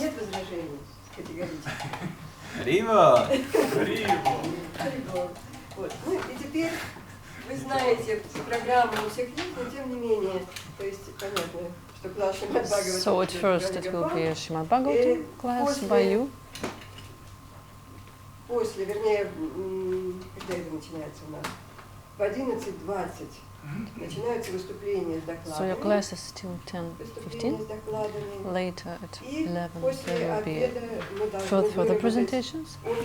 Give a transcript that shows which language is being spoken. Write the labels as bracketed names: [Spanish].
[Russian] Нет возражений категорически. Рива! Вот. Ну и теперь вы знаете, программа у всех есть, но тем не менее, то есть понятно, что класс Шримад Бхагаватам. [English] So at first it will be a Шримад Бхагаватам class by you. [Russian] После, вернее, когда это начинается у нас? В 11:20 начинаются выступления с докладами. [English] So your class is till 10:15. Later at 11 there will be further presentations.